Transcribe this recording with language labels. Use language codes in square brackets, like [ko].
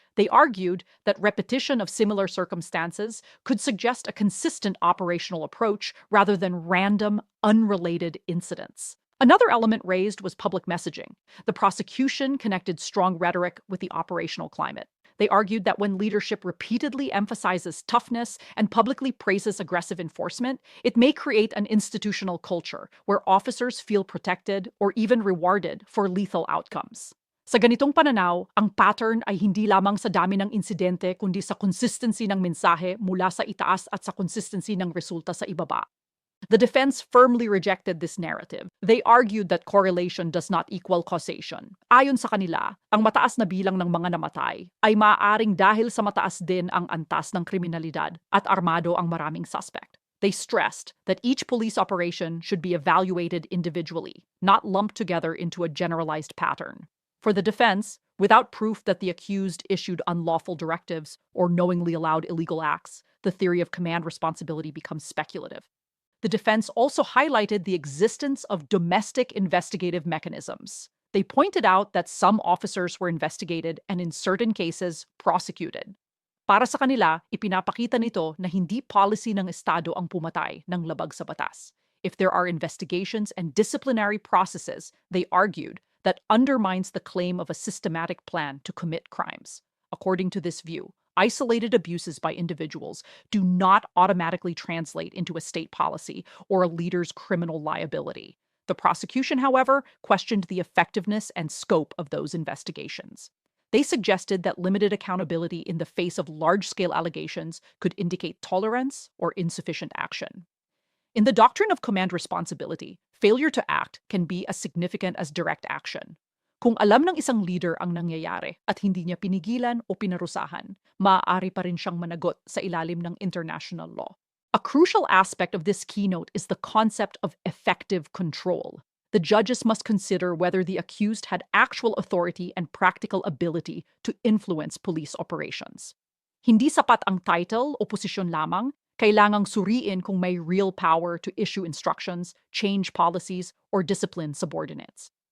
[en] They argued that repetition of similar circumstances could suggest a consistent operational approach rather than random, unrelated incidents. Another element raised was public messaging. The prosecution connected strong rhetoric with the operational climate. They argued that when leadership repeatedly emphasizes toughness and publicly praises aggressive enforcement, it may create an institutional culture where officers feel protected or even rewarded for lethal outcomes. [tl] Sa ganitong pananaw, ang pattern ay hindi lamang sa dami ng insidente kundi sa consistency ng mensahe mula sa itaas at sa consistency ng resulta sa ibaba. [en] The defense firmly rejected this narrative. They argued that correlation does not equal causation. [tl] Ayon sa kanila, ang mataas na bilang ng mga namatay ay maaaring dahil sa mataas din ang antas ng kriminalidad at armado ang maraming suspect. [en] They stressed that each police operation should be evaluated individually, not lumped together into a generalized pattern. For the defense, without proof that the accused issued unlawful directives or knowingly allowed illegal acts, the theory of command responsibility becomes speculative. The defense also highlighted the existence of domestic investigative mechanisms. They pointed out that some officers were investigated and in certain cases, prosecuted. [tl] Para sa kanila, ipinapakita nito na hindi policy ng Estado ang pumatay ng labag sa batas. [en] If there are investigations and disciplinary processes, they argued, that undermines the claim of a systematic plan to commit crimes. According to this view, isolated abuses by individuals do not automatically translate into a state policy or a leader's criminal liability. The prosecution, however, questioned the effectiveness and scope of those investigations. They suggested that limited accountability in the face of large-scale allegations could indicate tolerance or insufficient action. In the doctrine of command responsibility, failure to act can be as significant as direct action. [tl] Kung alam ng isang leader ang nangyayari at hindi niya pinigilan o pinarusahan, maaari pa rin siyang managot sa ilalim ng international law. [en] A crucial aspect of this keynote is the concept of effective control. The judges must consider whether the accused had actual authority and practical ability to influence police operations. [tl] Hindi sapat ang title o posisyon lamang, kailangang suriin kung may [en] real power to issue instructions, change policies, or discipline subordinates.